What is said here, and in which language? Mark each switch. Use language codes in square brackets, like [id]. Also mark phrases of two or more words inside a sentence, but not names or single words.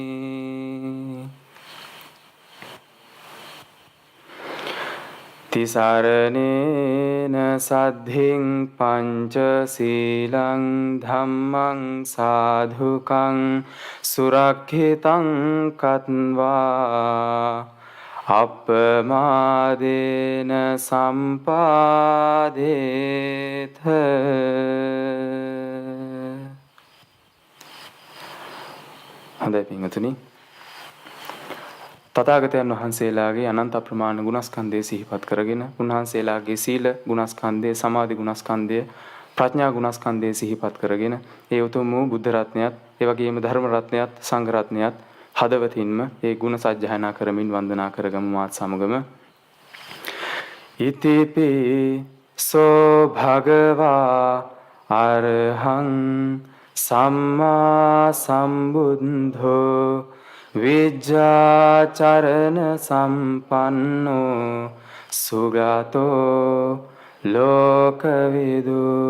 [pi] Tisaranena saddhiṃ panca sīlaṃ dhammang sadhukaṃ surakkhitāṃ katvā appamādena sampādetha. [si] හොඳයි පින්වතුනි, තථාගතයන් වහන්සේලාගේ අනන්ත අප්‍රමාණ ගුණස්කන්ධය සිහිපත් කරගෙන උන්වහන්සේලාගේ සීල ගුණස්කන්ධය, සමාධි ගුණස්කන්ධය, ප්‍රඥා ගුණස්කන්ධය සිහිපත් කරගෙන ඒ උතුම් වූ බුද්ධ රත්නයත්, ඒ වගේම ධර්ම රත්නයත්, සංඝ රත්නයත් හදවතින්ම ඒ ගුණ සජ්ජායනා කරමින් වන්දනා කරගමු මාත් සමගම. [pi] ඉතිපි සෝ භගවා අරහං සම්මා සම්බුද්ධෝ විජ්ජාචරණ සම්පන්නෝ සුගතෝ ලෝකවිදු